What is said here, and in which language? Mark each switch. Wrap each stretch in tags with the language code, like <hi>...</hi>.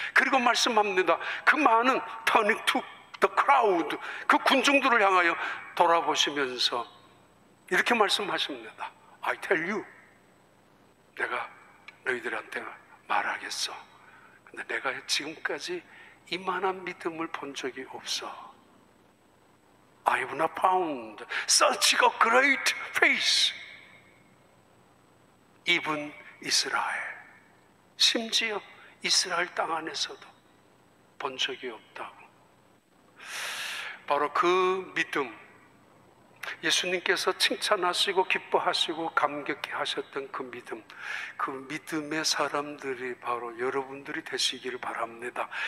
<ko>그리고 말씀합니다. 그 많은</ko> <en>turning to the crowd,</en> <ko>그 군중들을 향하여 돌아보시면서 이렇게 말씀하십니다.</ko> <en>I tell you,</en> <ko>내가 너희들한테 말하겠어. 근데 내가 지금까지 이만한 믿음을 본 적이 없어.</ko> <en>I have not found such a great faith.</en> <ko>even 이스라엘, 심지어 이스라엘 땅 안에서도 본 적이 없다고. 바로 그 믿음, 예수님께서 칭찬하시고 기뻐하시고 감격해 하셨던 그 믿음, 그 믿음의 사람들이 바로 여러분들이 되시기를 바랍니다.</ko>